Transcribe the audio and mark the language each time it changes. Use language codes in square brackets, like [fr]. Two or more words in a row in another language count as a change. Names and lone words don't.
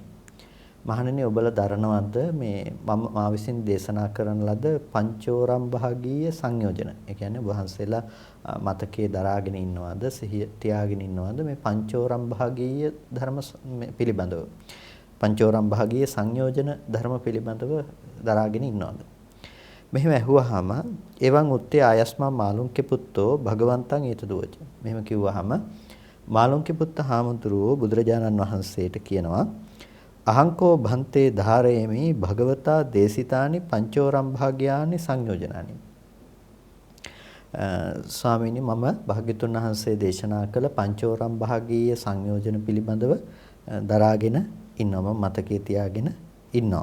[si] මහණෙනි ඔබලා දරනවද මේ මා විසින් දේශනා කරන ලද පංචෝරම් භාගීය සංයෝජන. ඒ කියන්නේ වහන්සේලා මතකයේ දරාගෙන ඉන්නවද සිහිය තියාගෙන ඉන්නවද මේ පංචෝරම් භාගීය ධර්ම පිළිබඳව. පංචෝරම් භාගීය සංයෝජන ධර්ම පිළිබඳව දරාගෙන ඉන්නවද? මෙහෙම ඇහුවාම [pi] එවන් උත්තේ ආයස්මා මාළුන්ගේ පුත්තෝ භගවන්තං ඊතදෝච. [si] මෙහෙම කිව්වහම මාළුන්ගේ පුත්ත හාමුදුරුවෝ බුදුරජාණන් වහන්සේට කියනවා [pi] අහංකෝ භන්තේ ධාරේමි භගවතා දේශිතානි පංචෝරම් භාග්‍යානි සංයෝජනානි. [si] ස්වාමීනි මම භාග්‍යතුන් වහන්සේ දේශනා කළ පංචෝරම් භාගීය සංයෝජන පිළිබඳව දරාගෙන ඉන්නවා මතකයේ තියාගෙන ඉන්නවා.